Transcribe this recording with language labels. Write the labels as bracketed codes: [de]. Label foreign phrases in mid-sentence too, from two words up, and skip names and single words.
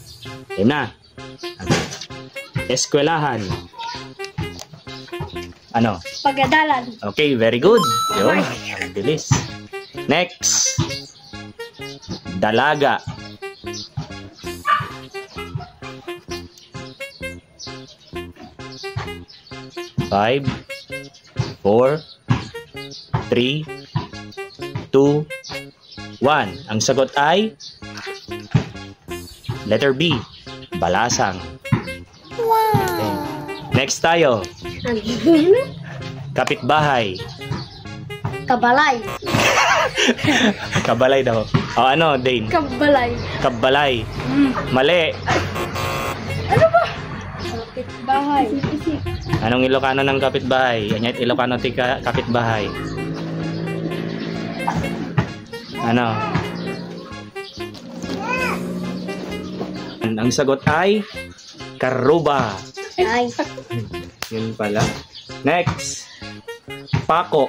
[tl] Game na. Eskwelahan. Ano? Pagadalan. [en] Okay, very good. [tl] Yun, ang bilis. Next. Dalaga. Five, 4, 3, 2, 1. Ang sagot ay letter B. Balasang. Okay. Next tayo. Kapitbahay. Kabalay. Kabalay daw. O ano, Dane? Kabalay. Kabalay. Mali. Ano ba? Kapitbahay. Anong Ilocano ng kapitbahay? [ilo] Anyat Ilocano ti kapitbahay. Ano? [tl] Ang sagot ay karuba. Ay. Yun pala. Next. Pako.